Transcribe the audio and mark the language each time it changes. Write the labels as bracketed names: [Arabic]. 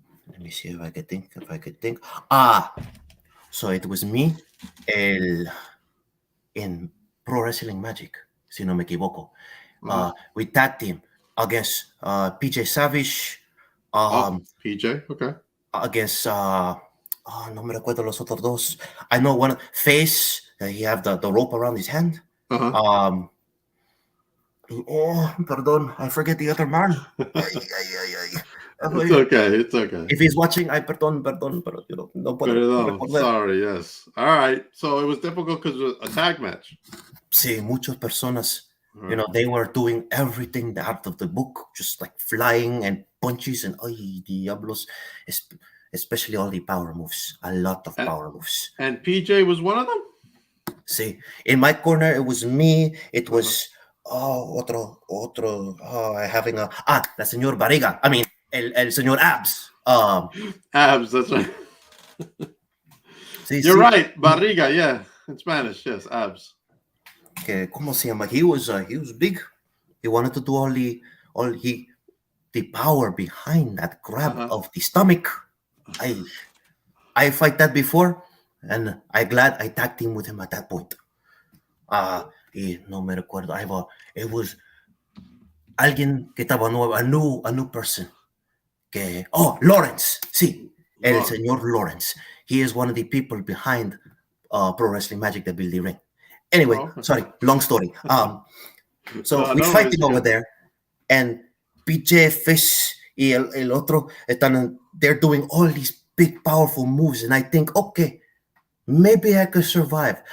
[English] Let me see if I could think. So it was me, in Pro Wrestling Magic, [Spanish] si no me equivoco. [English] We tag team against PJ Savage, PJ, okay. against [Spanish] no me recuerdo los otros dos. [English] I know one Face. He have the rope around his hand. Uh-huh. [Spanish] Perdón, [English] I forget the other man. Ay. It's okay. It's okay. If he's watching, [Spanish] perdón, pero no puedo Perdón. recordar. [English] Sorry. Yes. All right. So it was difficult because it was a tag match. [Spanish] Sí, muchas personas, [English] they were doing everything out of the book, just like flying and punches and [Spanish] ay, diablos, [English] especially all the power moves, a lot of power moves. And PJ was one of them? See, in my corner, it was me, it was, otro, having the señor Barriga, I mean, el señor Abs. Abs, that's right. [Spanish] Sí, [English] You're right, Barriga, yeah, in Spanish, yes, Abs. [Spanish] ¿Cómo se llama? [English] He was big. He wanted to do the power behind that grab of the stomach. I fight that before, and I'm glad I tag team with him at that point. [Spanish] No me recuerdo. [English] It was [Spanish] alguien que estaba nuevo, [English] a new person. [Spanish] Lawrence. Sí, el señor Lawrence. [English] He is one of the people behind Pro Wrestling Magic, the building ring. Anyway, sorry, long story. So we fighting over there, and PJ Fish [Spanish] y el otro [English] they're doing all these big, powerful moves, and I think, okay, maybe I could survive.